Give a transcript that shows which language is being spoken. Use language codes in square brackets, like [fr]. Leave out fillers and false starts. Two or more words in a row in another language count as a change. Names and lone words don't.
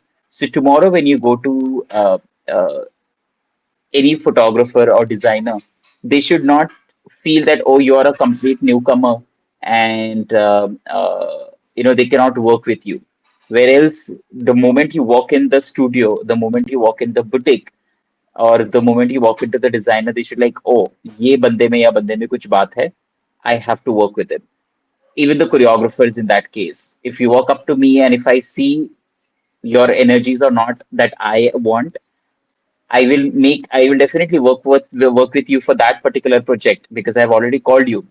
[en] So tomorrow, when you go to any photographer or designer, they should not feel that, oh, you're a complete newcomer, and they cannot work with you. Whereas the moment you walk in the studio, the moment you walk in the boutique, or the moment you walk into the designer, they should like, [hi] oh, ye bande mein ya bande mein kuch baat hai. [en] I have to work with him. Even the choreographers in that case, if you walk up to me and if I see your energies are not that I want, I will definitely work with you for that particular project, because I've already called you.